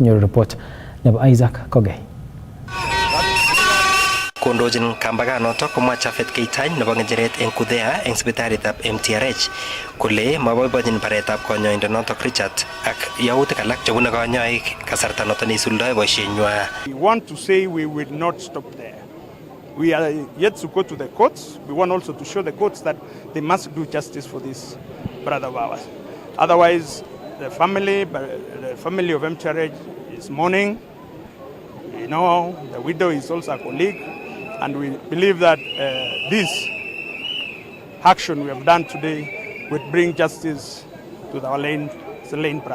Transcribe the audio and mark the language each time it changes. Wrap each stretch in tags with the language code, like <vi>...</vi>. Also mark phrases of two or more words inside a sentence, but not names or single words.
<kln>Kinyoru report nebo Isaac Kogei. kondochin kambaganotok komwa Chafet Keitany nebo ngecheret eng Kudhea eng sipitalitab MTRH kole maboibochin baretab konyoindonotok Richard ak yautik alak chebune konyoik kasarta noton isuldoe boisienywa.</kln> <en>We want to say we will not stop there. We are yet to go to the courts. We want also to show the courts that they must do justice for this brother of ours. Otherwise, the family of MTRH is mourning. You know, the widow is also a colleague, and we believe that this action we have done today would bring justice to our slain brother.</en>